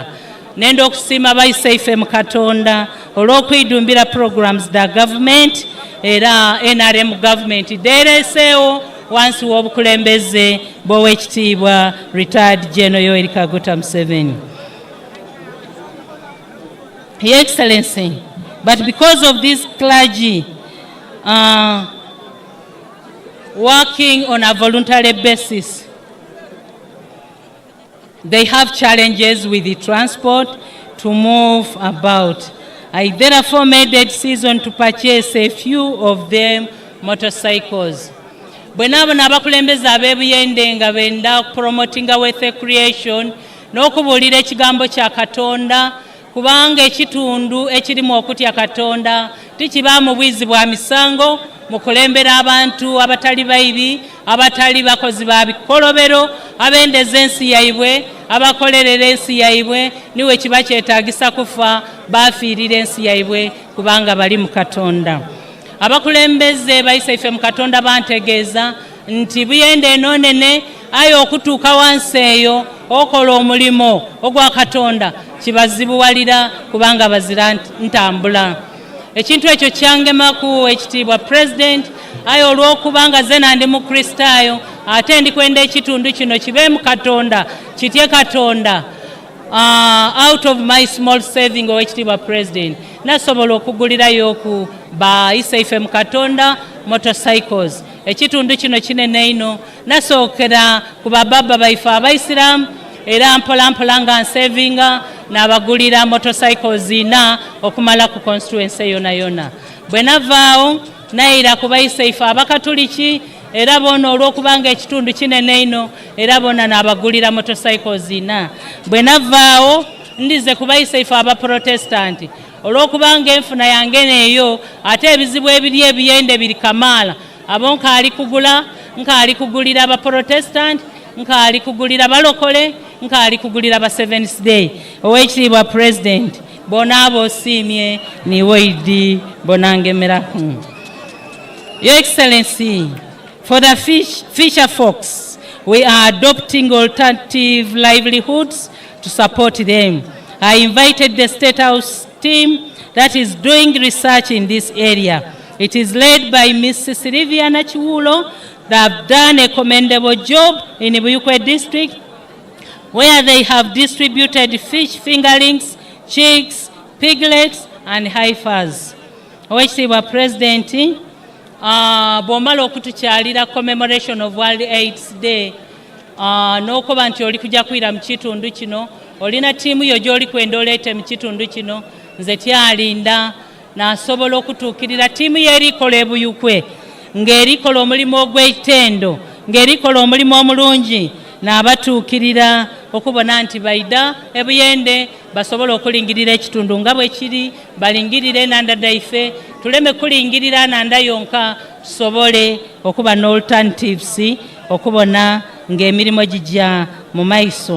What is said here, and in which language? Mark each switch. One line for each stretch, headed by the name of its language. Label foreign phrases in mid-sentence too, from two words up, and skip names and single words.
Soga: Nendo okusima baise ife mu Katonda olw'okwidumbira programs da government era NRM government dereseewo wansi w'obukulembeze bw'Oweekitiibwa retired General Yoweri Kaguta Museveni.
English: Your Excellency, but because of this clergy working on a voluntary basis, They have challenges with the transport to move about. I therefore made the decision to purchase a few of them motorcycles.
Soga: Bwenabona abakulembeze ab'ebuyende nga benda promotinga
English: wealth creation
Soga: n'okubuulira ekigambo kya Katonda, kubanga ekitundu ekirimu okutya Katonda tikibaamu bwizi bwa misango mu kulembera abantu abatali bayibi, abatali bakozi ba bikolobero, abendeza ensi yaibwe, abakolerera ensi yaibwe, niwe kiba kyetaagisa kufa bafiirira ensi yaibwe kubanga bali mu Katonda. Abakulembeze bayise ife mu Katonda bantegeeza nti buyende enonene aye okutuuka wansi eyo okola omulimo ogwa Katonda kibazibuwalira kubanga bazira ntambula. Ekintu ekyo kyangemaku ekitiibwa President, aye olw'okubanga ze nandi mu Kristaayo ate ndikwenda ekitundu kino kibe mu Katonda, kitye Katonda.
English: Out of my small saving
Soga: owekitiibwa President nasobola okugulirayo ku bayise ife mu Katonda motorcycles. Ekitundu kino kinene ino nasookera ku bababa baife abaisiramu era mpolampola nga nsavinga n'abagulira motorcycles ina okumala ku constituency yona yona. Bwe navaawo nayira ku bayise ife abakatuliki era bona olw'okubanga ekitundu kinene ino era bona n'abagulira motorcycles ina. Bwe navaawo ndize ku bayise ife abaprotestanti olw'okubanga enfuna yange neeyo ate ebizibu ebiri ebiyende biri kamaala abo nkaali kugula, nkaali kugulira abaprotestant, nkaali kugulira balokole, nkaali kugulira ba Seventh Day. Owekitiibwa President bona abo osiimye niwe idi bonangemeraku.
English: Your Excellency, for the fisher folks, we are adopting alternative livelihoods to support them. I invited the State House team that is doing research in this area. It is led by Ms. Sylvia Nachiwulo. They have done a commendable job in Buyukwe district where they have distributed fish fingerlings, chicks, piglets and heifers.
Soga: Owekitiibwa President, bw'omala okutukyalira
English: commemoration of World AIDS Day
Soga: n'okuba nti oli kujja kwira mu kitundu kino, olina tiimu yo gy'oli kwenda oleete mu kitundu kino, nze tyalinda n'asobola okutuukirira tiimu y'erikola e Buyukwe ng'erikola omulimu ogw'ettendo, ng'erikola omulimu omulungi n'abatuukirira okubona nti baida ebuyende basobola okulingirira ekitundu nga bwe kiri, balingirire enanda daife, tuleme kulingirira nanda yonka, tusobole okuba n'alternatives okubona ng'emirimu gijja mu maiso.